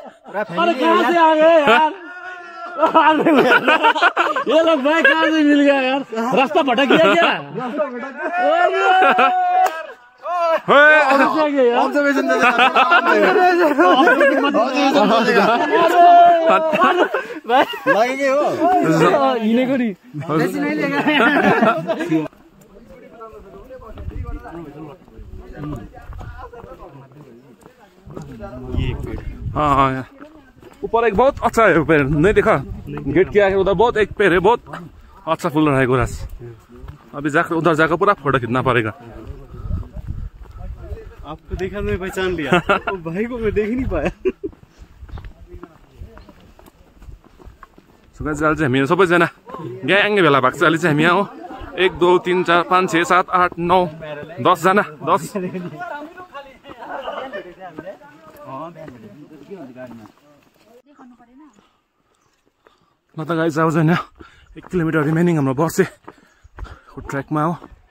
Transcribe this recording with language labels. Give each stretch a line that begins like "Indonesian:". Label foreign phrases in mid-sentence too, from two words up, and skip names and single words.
Hindi: अरे कहाँ से आ गए यार ये लोग भाई कहाँ से मिल गया यार रास्ता भटक गया क्या ऑब्जर्वेशन लगेंगे हो
Nepali: हिँडेको नि
Hindi: हाँ ऊपर एक बहुत अच्छा है पेड़ नहीं देखा गेट के आगे उधर बहुत एक पेड़ है बहुत अच्छा फूल रहा है गुरास अभी जाकर उधर जाकर पूरा फोटो खींचना पड़ेगा आपको देखा मैं पहचान लिया भाई को मैं देख नहीं पाया
Nepali: सुगा चाहिँ हामी सबैजना ग्याङ भेला भएको छ अहिले चाहिँ हामी यहाँ हो 1 2 3 4 5 6 7 8 9 10 जना 10 ल त गाइस आउँछ हैन 1
English: kilometre remaining
Nepali: हाम्रो बसे ट्र्याकमा हो